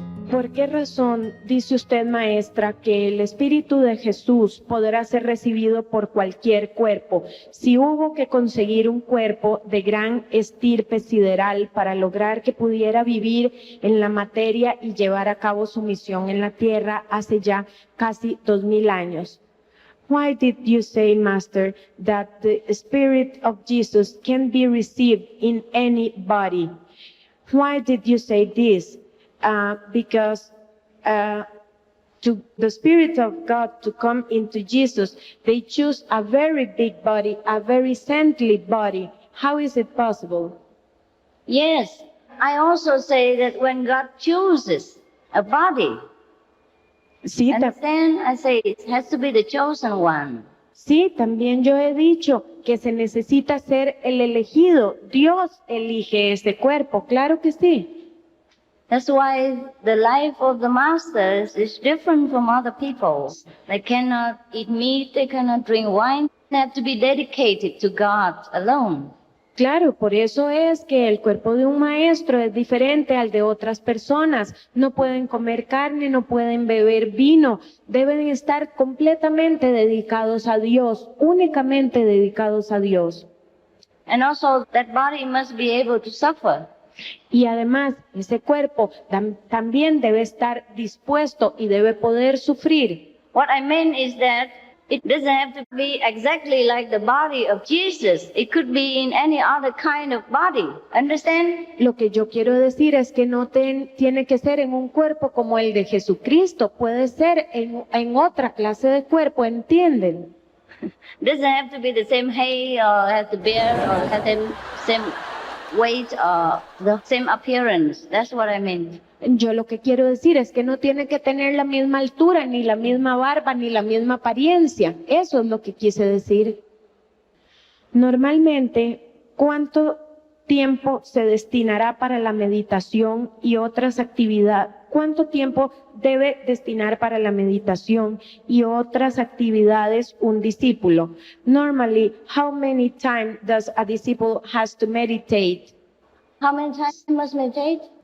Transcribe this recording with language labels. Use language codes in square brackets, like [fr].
[es] ¿Por qué razón dice usted, maestra, que el Espíritu de Jesús podrá ser recibido por cualquier cuerpo? Si hubo que conseguir un cuerpo de gran estirpe sideral para lograr que pudiera vivir en la materia y llevar a cabo su misión en la tierra hace ya casi 2000 años. [en] Why did you say, Master, that the Spirit of Jesus can be received in any body? Why did you say this? Because to the Spirit of God to come into Jesus, they choose a very big body, a very saintly body. How is it possible? Yes, I also say that when God chooses a body, [es] Sí, [en] understand? I say it has to be the chosen one. [es] sí, también yo he dicho que se necesita ser el elegido. Dios elige ese cuerpo, claro que sí. [en] That's why the life of the masters is different from other people's. They cannot eat meat, they cannot drink wine. They have to be dedicated to God alone. [es] Claro, por eso es que el cuerpo de un maestro es diferente al de otras personas. No pueden comer carne, no pueden beber vino. Deben estar completamente dedicados a Dios, únicamente dedicados a Dios. [en] And also that body must be able to suffer. [es] Y además, ese cuerpo también debe estar dispuesto y debe poder sufrir. [en] What I mean is that it doesn't have to be exactly like the body of Jesus. It could be in any other kind of body. Understand? [es] Lo que yo quiero decir es que no tiene que ser en un cuerpo como el de Jesucristo. Puede ser en otra clase de cuerpo, ¿entienden? [en] Doesn't have to be the same height or have to bear or have the same weight or the same appearance. That's what I mean. [es] Yo lo que quiero decir es que no tiene que tener la misma altura, ni la misma barba, ni la misma apariencia. Eso es lo que quise decir. Normalmente, ¿cuánto tiempo se destinará para la meditación y otras actividades? ¿Cuánto tiempo debe destinar para la meditación y otras actividades un discípulo? [en] Normally, how many times does a disciple has to meditate? How many times must meditate?